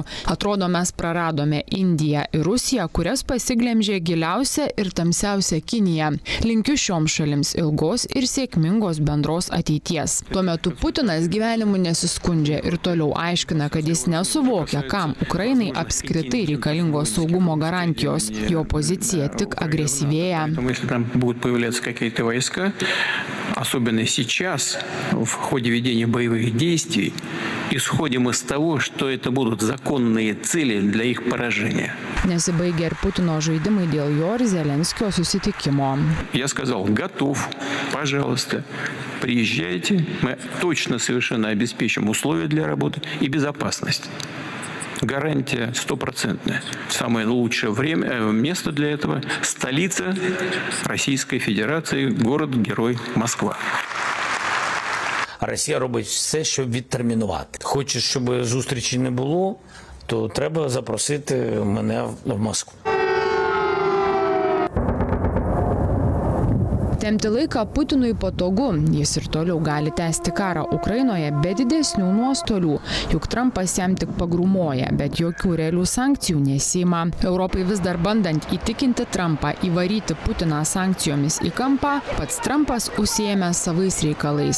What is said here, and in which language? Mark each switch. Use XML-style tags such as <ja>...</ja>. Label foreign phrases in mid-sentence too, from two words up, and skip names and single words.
<lt>Atrodo, mes praradome Indiją ir Rusiją, kurias pasiglemžė giliausia ir tamsiausia Kinija. Linkiu šioms šalims ilgos ir sėkmingos bendros ateities. Tuo metu Putinas gyvenimu nesiskundžia ir toliau aiškina, kad jis nesuvokia, kam Ukrainai apskritai reikalingos saugumo garantijos. Jo pozicija tik agresyvėja.</lt> <ru>Особенно сейчас, в ходе ведения боевых действий, исходим из того, что это будут законные цели для их поражения.</ru> <lt>Nesibaigia ir Putino žaidimai dėl jo ir Zelenskio susitikimo.</lt> <ru>Я сказал, готов, пожалуйста, приезжайте, мы точно совершенно обеспечим условия для работы и безопасность. Гарантия 100%. Самое лучшее место для этого – столица Российской Федерации, город-герой Москва.</ru> <uk>Росія робить все, щоб відтермінувати. Хочеш, щоб зустрічі не було, то треба запросити мене в Москву.</uk> <lt>Tempti laiką Putinui patogu, jis ir toliau gali tęsti karą Ukrainoje be didesnių nuostolių, juk Trumpas jam tik pagrūmoja, bet jokių realių sankcijų nesima. Europai vis dar bandant įtikinti Trumpą įvaryti Putiną sankcijomis į kampą, pats Trumpas užsiėmė savais reikalais.</lt>